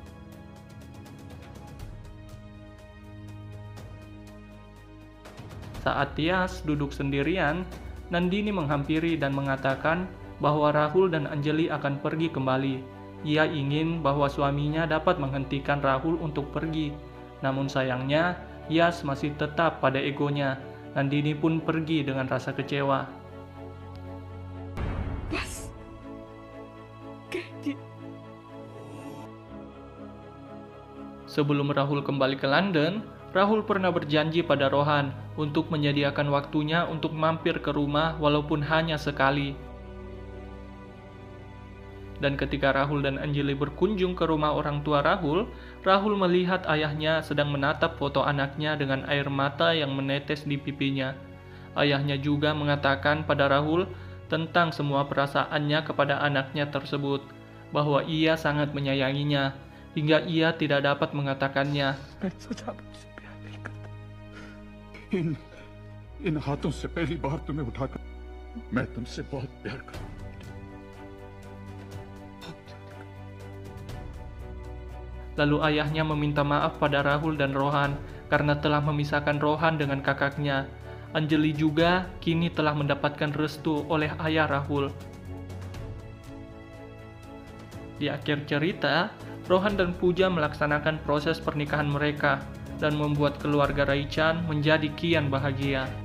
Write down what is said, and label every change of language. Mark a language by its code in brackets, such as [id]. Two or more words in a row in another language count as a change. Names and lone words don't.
[id] Saat Tias duduk sendirian, Nandini menghampiri dan mengatakan bahwa Rahul dan Anjali akan pergi kembali. Ia ingin bahwa suaminya dapat menghentikan Rahul untuk pergi. Namun sayangnya, Yas masih tetap pada egonya. Nandini pun pergi dengan rasa kecewa. [hi] बस कह दिया। [id] Sebelum Rahul kembali ke London, Rahul pernah berjanji pada Rohan untuk menyediakan waktunya untuk mampir ke rumah walaupun hanya sekali. Dan ketika Rahul dan Anjali berkunjung ke rumah orang tua Rahul, Rahul melihat ayahnya sedang menatap foto anaknya dengan air mata yang menetes di pipinya. Ayahnya juga mengatakan pada Rahul tentang semua perasaannya kepada anaknya tersebut, bahwa ia sangat menyayanginya, hingga ia tidak dapat mengatakannya. [hi] मैं सोचा मुझसे प्यार नहीं करता। इन हाथों से पहली बार तुम्हें उठाकर मैं तुमसे बहुत प्यार करता हूं। [id] Lalu ayahnya meminta maaf pada Rahul dan Rohan karena telah memisahkan Rohan dengan kakaknya. Anjali juga kini telah mendapatkan restu oleh ayah Rahul. Di akhir cerita, Rohan dan Pooja melaksanakan proses pernikahan mereka dan membuat keluarga Raichan menjadi kian bahagia.